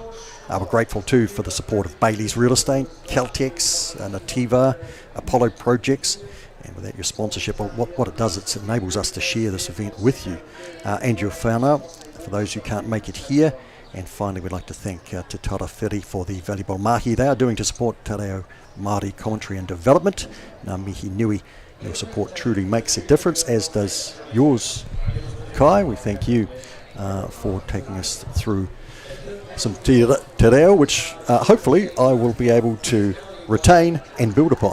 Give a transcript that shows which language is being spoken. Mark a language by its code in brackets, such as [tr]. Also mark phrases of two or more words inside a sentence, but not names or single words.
[en] We're grateful too for the support of Bailey's Real Estate, Caltex, Nativa, Apollo Projects. And without your sponsorship, what it does, it enables us to share this event with you and your whānau, for those who can't make it here. And finally, we'd like to thank Te Tara Whiri for the valuable mahi they are doing to support [mi] Te Reo Māori [en] commentary and development. [mi] Ngā mihi nui, [en] your support truly makes a difference, as does yours, Kai. We thank you for taking us through some [mi] te reo, [en] which hopefully I will be able to retain and build upon.